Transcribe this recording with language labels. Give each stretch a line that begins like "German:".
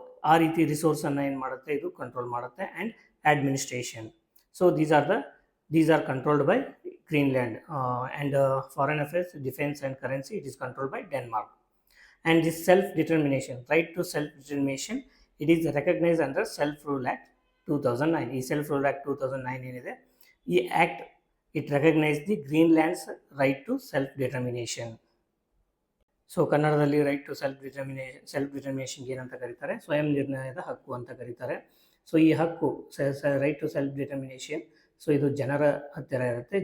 Kannada: ಆ ರೀತಿ ರಿಸೋರ್ಸನ್ನು ಏನು ಮಾಡುತ್ತೆ, ಇದು ಕಂಟ್ರೋಲ್ ಮಾಡುತ್ತೆ.
English: And administration. These are controlled by Greenland, and foreign affairs, defense and currency, it is controlled by Denmark. And this self-determination, right to self-determination, it is recognized under Self Rule Act 2009.
Kannada: ಈ Self Rule Act 2009 ಏನಿದೆ, ಈ act
English: It recognise the Greenland's right to self-determination.
Kannada: ಕನ್ನಡದಲ್ಲಿ right to ಸೆಲ್ಫ್-ಡಿಟರ್ಮಿನೇಷನ್ಗೆ ಏನಂತ ಕರೀತಾರೆ, ಸ್ವಯಂ ನಿರ್ಣಯದ ಹಕ್ಕು ಅಂತ ಕರೀತಾರೆ. ಈ ಹಕ್ಕು ರೈಟ್ ಟು ಸೆಲ್ಫ್ ಡಿಟರ್ಮಿನೇಷನ್, ಇದು ಜನರ ಹತ್ತಿರ ಇರುತ್ತೆ.